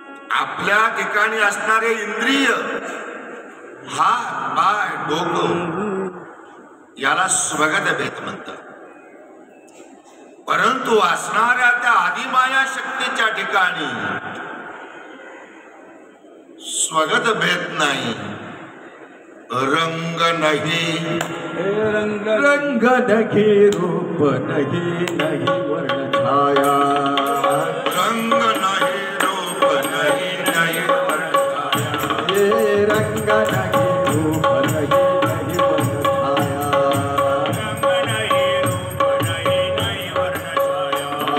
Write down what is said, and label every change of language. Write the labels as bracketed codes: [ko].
[mr] आपल्या ठिकाणी असणारे इंद्रिय, हात, पाय, डोकं, याला स्वगत भेद म्हणतात. परंतु असणाऱ्या त्या आदिमाया शक्तीच्या ठिकाणी स्वगत भेद नाही. रंग नाही, [hi] रंग नहीं, रूप नहीं, नहीं वर्ण छाया. [mr] रंग नाही, रूप नाही, नाही वर्ण छाया. [hi] ये रंग नहीं, रूप नहीं, नहीं वर्ण छाया. रंग नहीं, रूप नहीं, नहीं वर्ण छाया.